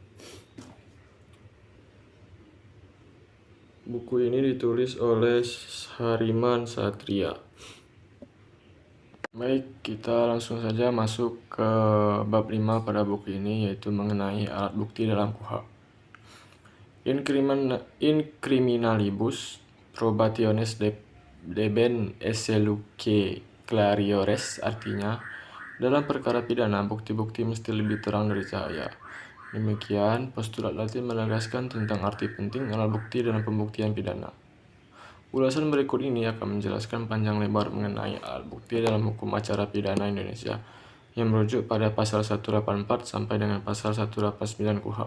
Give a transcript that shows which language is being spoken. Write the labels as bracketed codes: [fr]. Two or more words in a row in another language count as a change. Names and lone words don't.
[id] Buku ini ditulis oleh Hariman Satria. Baik, kita langsung saja masuk ke bab 5 pada buku ini, yaitu mengenai alat bukti dalam KUHP. [la] In criminalibus probationes deben esse luce clariores, [id] artinya dalam perkara pidana bukti-bukti mesti lebih terang dari cahaya. Demikian, postulat Latin menegaskan tentang arti penting alat bukti dalam pembuktian pidana. Ulasan berikut ini akan menjelaskan panjang lebar mengenai alat bukti dalam hukum acara pidana Indonesia yang merujuk pada pasal 184 sampai dengan pasal 189 KUHP.